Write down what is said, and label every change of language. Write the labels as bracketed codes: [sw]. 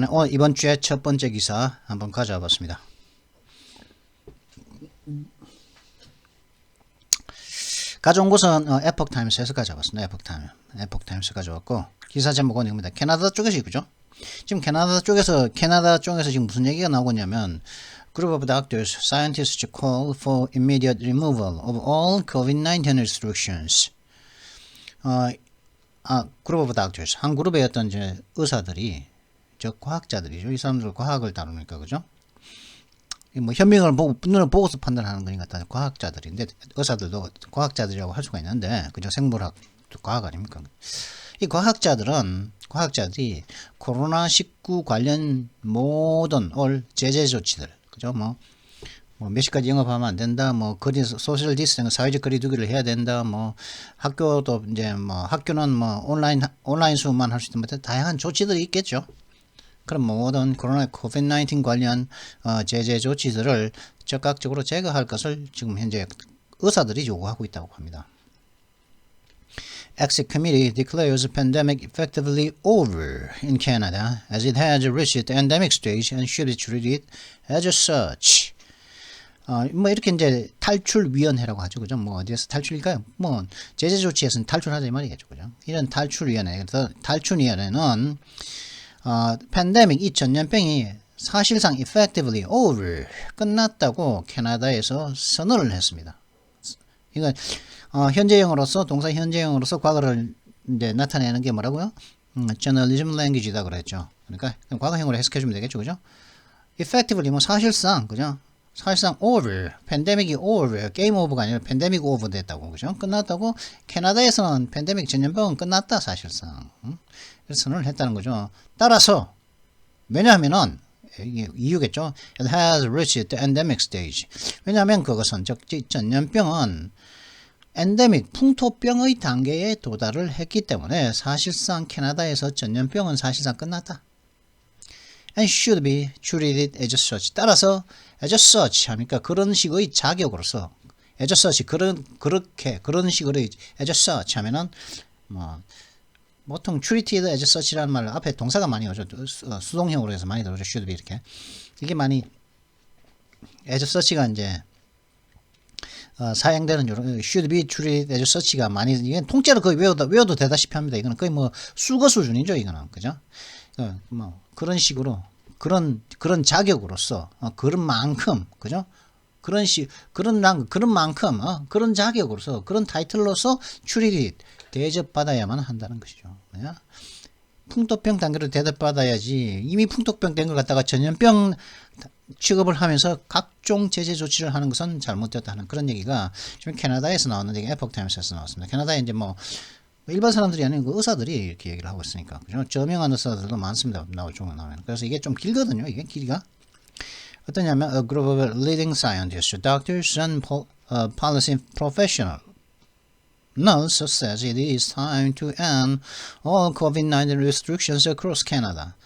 [ko] 이번 주에 첫 번째 기사 한번 가져와 봤습니다. 가져온 곳은 에폭 타임스에서 가져왔습니다. 에폭 타임스 가져왔고 기사 제목은 이겁니다. 캐나다 쪽에서 그죠? 지금 캐나다 쪽에서 지금 무슨 얘기가 나오고 있냐면 [en] Group of doctors, scientists call for immediate removal of all COVID-19 restrictions. [ko] 그룹 오브 닥터스 한 그룹의 어떤 이제 의사들이 과학자들이죠. 이 사람들 과학을 다루니까 그죠? 뭐 현명을 보고 눈을 보고서 판단하는 거니까 다 과학자들인데 의사들도 과학자들이라고 할 수가 있는데 그죠? 생물학 과학 아닙니까? 이 과학자들이 코로나19 관련 모든 제재 조치들 그죠? 뭐 몇 시까지 영업하면 안 된다. 뭐 소셜 디스턴스 사회적 거리두기를 해야 된다. 뭐 학교도 이제 뭐 학교는 뭐 온라인 수업만 할 수 있는 다양한 조치들이 있겠죠. 그럼 모든 코로나 COVID-19 관련 제재 조치들을 적극적으로 제거할 것을 지금 현재 의사들이 요구하고 있다고 합니다. [en] Exit Committee declares pandemic effectively over in Canada as it has reached the endemic stage and should be treated as such. [ko] 뭐 이렇게 이제 탈출위원회라고 하죠, 그죠? 뭐 어디에서 탈출일까요? 뭐 제재 조치에서는 탈출하자 이 말이겠죠, 그죠? 이런 탈출위원회, 그래서 탈출위원회는 팬데믹 이 전염병이 사실상 [en] effectively over [ko] 끝났다고 캐나다에서 선언을 했습니다. 이건 현재형으로서 동사 현재형으로서 과거를 이제 나타내는 게 뭐라고요? [en] journalism language [ko] 다 그랬죠. 그러니까 과거형으로 해석해주면 되겠죠, 그죠? effectively 뭐 사실상 그죠? 사실상 over, 팬데믹이 over, 게임 오버가 아니라 팬데믹 오버 됐다고, 그죠? 끝났다고. 캐나다에서는 팬데믹 전염병은 끝났다, 사실상. 그래서 선언을 했다는 거죠. 따라서, 왜냐하면은, 이게 이유겠죠? [en] It has reached the endemic stage. [ko] 왜냐하면 그것은, 전염병은 엔데믹, 풍토병의 단계에 도달을 했기 때문에 사실상 캐나다에서 전염병은 사실상 끝났다. [en] And should be treated as such. [ko] 따라서 [en] as such [ko] 하니까 그런 식의 자격으로서 as such 그런 식으로 as such 하면은 뭐 보통 [en] treated as such [ko] 라는 말 앞에 동사가 많이 오죠. 수동형으로 해서 많이 들어오죠. [en] should be [ko] 이렇게 이게 많이 as such가 이제 사용되는 [en] should be treated as such [ko] 가 많이 이게 통째로 거의 외워도 되다시피 합니다. 이거는 거의 뭐 수거 수준이죠. 이거는 그죠? 뭐 그런 식으로 그런 자격으로서 그런 만큼 그죠? 그런 만큼 그런 자격으로서 그런 타이틀로서 출입이 대접받아야만 한다는 것이죠. 네? 풍토병 단계로 대접받아야지 이미 풍토병 된 걸 갖다가 전염병 취급을 하면서 각종 제재 조치를 하는 것은 잘못되었다는 그런 얘기가 지금 캐나다에서 나오는 얘기 에폭 타임스에서 나왔습니다. 캐나다에 이제 뭐 일반 사람들이 아니고 의사들이 이렇게 얘기를 하고 있으니까 그죠? 저명한 의사들도 많습니다. 나오면 그래서 이게 좀 길거든요. 이게 길이가 어떠냐면 [en] a group of leading scientists, doctors and policy professionals says it is time to end all COVID-19 restrictions across Canada.